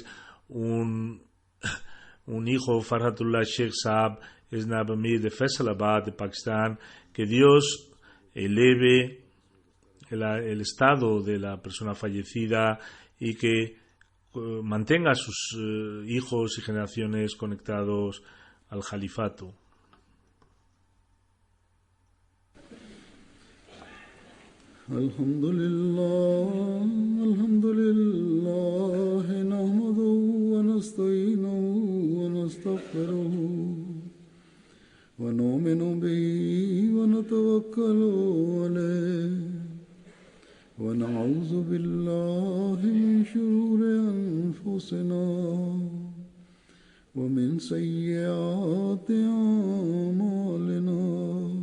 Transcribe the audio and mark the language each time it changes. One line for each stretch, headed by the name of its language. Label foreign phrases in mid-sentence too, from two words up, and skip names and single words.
Spanish: Un hijo, Farhatullah Sheikh Saab, es
Urdu: نائب امیر
Spanish: de Faisalabad, de Pakistán. Que Dios eleve el estado de la persona fallecida y que mantenga a sus hijos y generaciones conectados al califato.
Arabic: الحمد لله، نحمده و نستعينه و نستغفره و نؤمن به و نتوكل عليه و نعوذ بالله من شرور أنفسنا و من سيئات أعمالنا.